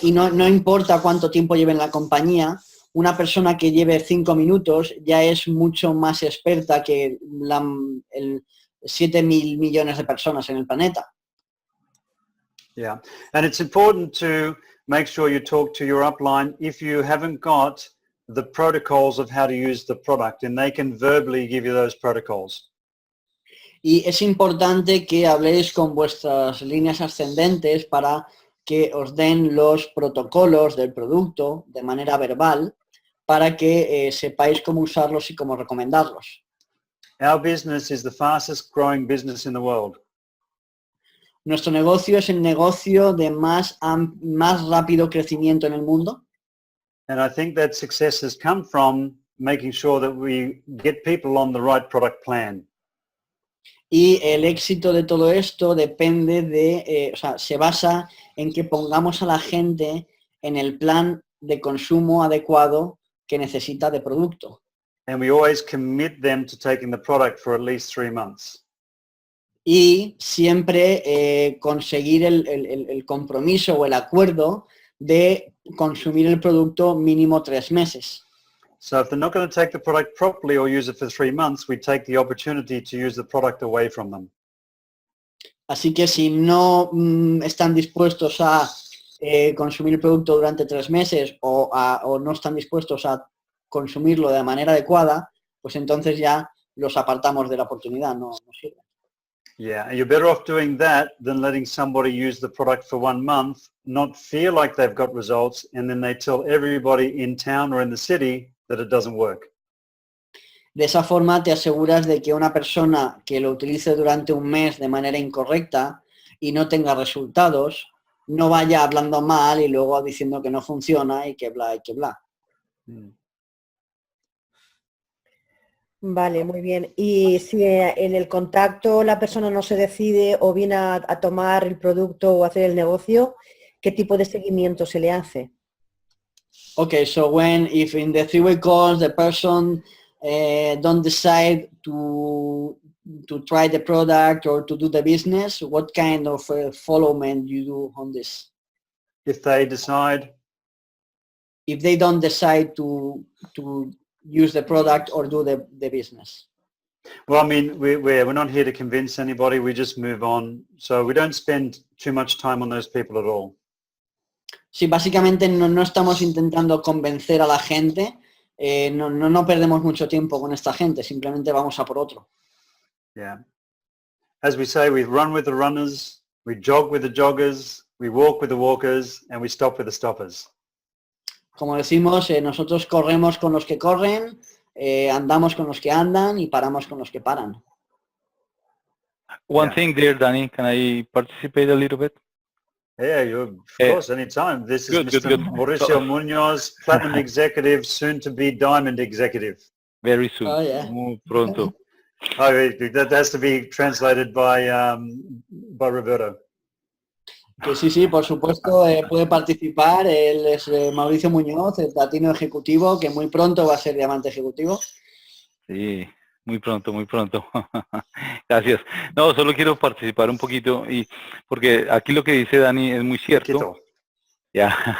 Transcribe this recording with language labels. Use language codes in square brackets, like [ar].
[es] Y no importa cuánto tiempo lleve en la compañía, una persona que lleve 5 minutos ya es mucho más experta que 7.000 millones de personas en el planeta. [en] Yeah, and it's important to make sure you talk to your upline if you haven't got the protocols of how to use the product, and they can verbally give you those protocols. [es] Y es importante que habléis con vuestras líneas ascendentes para que os den los protocolos del producto de manera verbal para que sepáis cómo usarlos y cómo recomendarlos. [en] Our business is the fastest growing business in the world. [es] Nuestro negocio es el negocio de más rápido crecimiento en el mundo. [en] And I think that success has come from making sure that we get people on the right product plan. [es] Y el éxito de todo esto depende de, se basa en que pongamos a la gente en el plan de consumo adecuado que necesita de producto. [en] And we always commit them to taking the product for at least 3 months. [es] Y siempre conseguir el compromiso o el acuerdo de consumir el producto mínimo 3 meses. [en] So if they're not going to take the product properly or use it for 3 months, we take the opportunity to use the product away from them. [es] Así que si no están dispuestos a consumir el producto durante 3 meses o no están dispuestos a consumirlo de manera adecuada, pues entonces ya los apartamos de la oportunidad, no sirve. [en] Yeah, and you're better off doing that than letting somebody use the product for 1 month, not feel like they've got results, and then they tell everybody in town or in the city that it doesn't work. [es] De esa forma te aseguras de que una persona que lo utilice durante un mes de manera incorrecta y no tenga resultados, no vaya hablando mal y luego diciendo que no funciona y que bla y que bla. Vale, muy bien. Y si en el contacto la persona no se decide o viene a tomar el producto o hacer el negocio, ¿qué tipo de seguimiento se le hace? [en] Okay, so if in the 3-way calls the person don't decide to try the product or to do the business, what kind of follow-up you do on this? If they decide, If they don't decide to use the product or do the business. well, I mean, we're not here to convince anybody. We just move on. So we don't spend too much time on those people at all. [es] Sí, básicamente no estamos intentando convencer a la gente, no perdemos mucho tiempo con esta gente, simplemente vamos a por otro. [en] Yeah. As we say, we run with the runners, we jog with the joggers, we walk with the walkers, and we stop with the stoppers. [es] Como decimos, nosotros corremos con los que corren, andamos con los que andan y paramos con los que paran. [en] One Yeah. thing there, Danny, can I participate a little bit? Yeah, of course, anytime. This is Good, Mr. good. Mauricio Munoz, Platinum Executive, soon to be Diamond Executive. Very soon. Oh, yeah. [es] Muy pronto. [en] Oh, that has to be translated by Roberto. [es] Que sí, por supuesto, puede participar. Él es Mauricio Muñoz, el platino ejecutivo, que muy pronto va a ser diamante ejecutivo. Sí, muy pronto, muy pronto. Gracias. No, solo quiero participar un poquito porque aquí lo que dice Dani es muy cierto. Ya.